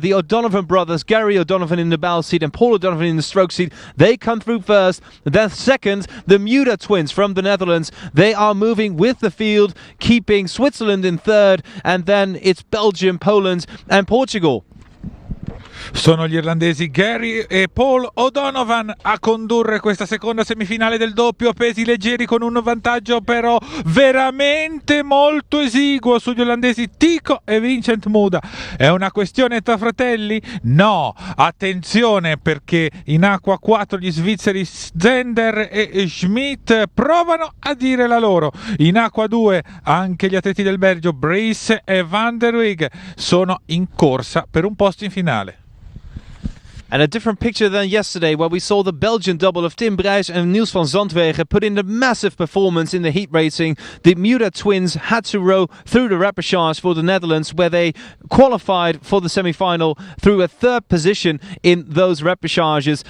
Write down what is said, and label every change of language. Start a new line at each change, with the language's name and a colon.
English: The O'Donovan brothers, Gary O'Donovan in the bow seat and Paul O'Donovan in the stroke seat, they come through first. Then second, the Muda twins from the Netherlands. They are moving with the field, keeping Switzerland in third, and then it's Belgium, Poland and Portugal.
Italian: Sono gli irlandesi Gary e Paul O'Donovan a condurre questa seconda semifinale del doppio pesi leggeri, con un vantaggio però veramente molto esiguo sugli olandesi Tico e Vincent Muda. È una questione tra fratelli? No, attenzione, perché in acqua 4 gli svizzeri Zender e Schmidt provano a dire la loro. In acqua 2 anche gli atleti del Belgio Brice e Van der Wijk sono in corsa per un posto in finale.
English: And a different picture than yesterday, where we saw the Belgian double of Tim Brijs and Niels van Zandwegen put in a massive performance in the heat racing. The Muda twins had to row through the repechage for the Netherlands, where they qualified for the semi-final through a third position in those repechages.